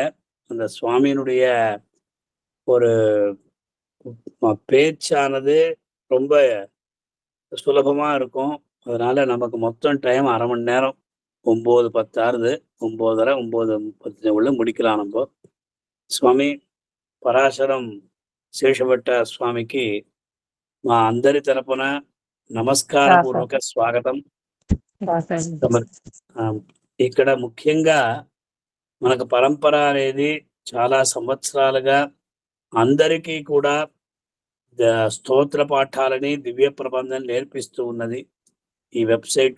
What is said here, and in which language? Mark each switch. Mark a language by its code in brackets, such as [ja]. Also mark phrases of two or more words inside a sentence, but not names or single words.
[ta] அந்த சுவாமியினுடைய ஒரு பேச்சானது ரொம்ப சுலபமா இருக்கும். அதனால நமக்கு மொத்தம் டைம் 1/2 மணி நேரம். 9:10 ஆறுது. 9:30, 9:35 முடிக்கலாம் நம்ப. [te] స్వామి పరాశరం శేషభట్ట స్వామికి మా అందరి తరపున నమస్కారపూర్వక స్వాగతం. ఇక్కడ ముఖ్యంగా మనకు పరంపర అనేది చాలా సంవత్సరాలుగా అందరికీ కూడా స్తోత్ర పాఠాలని, దివ్య ప్రబంధం నేర్పిస్తూ ఉన్నది ఈ వెబ్సైటు.